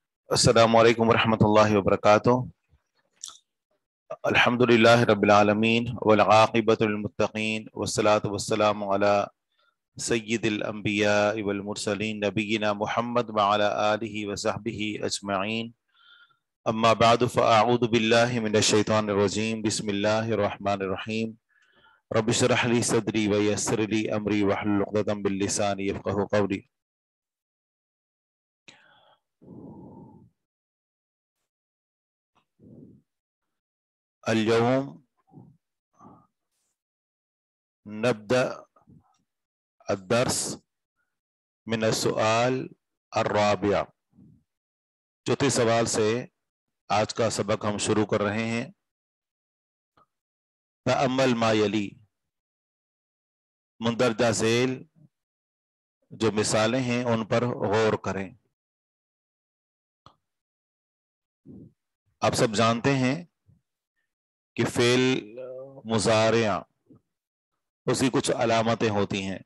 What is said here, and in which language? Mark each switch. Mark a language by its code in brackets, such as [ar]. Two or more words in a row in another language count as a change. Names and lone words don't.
[ar] السلام عليكم ورحمة الله وبركاته. الحمد لله رب العالمين والعاقبة للمتقين والصلاة والسلام على سيد الأنبياء والمرسلين نبينا محمد وعلى آله وصحبه أجمعين. أما بعد فأعوذ بالله من الشيطان الرجيم. بسم الله الرحمن الرحيم. رب اشرح لي صدري ويسر لي أمري واحلل عقدة من لساني يفقهوا قولي. اليوم نبدأ الدرس من السؤال الرابع. [ur] چوتھے سوال سے آج کا سبق ہم شروع کر رہے ہیں. [ar] تأمل ما يلي, [ur] مندرجہ ذیل جو مثالیں ہیں ان پر غور کریں. آپ سب جانتے ہیں کہ فعل مضارع اس کی کچھ علامتیں ہوتی ہیں.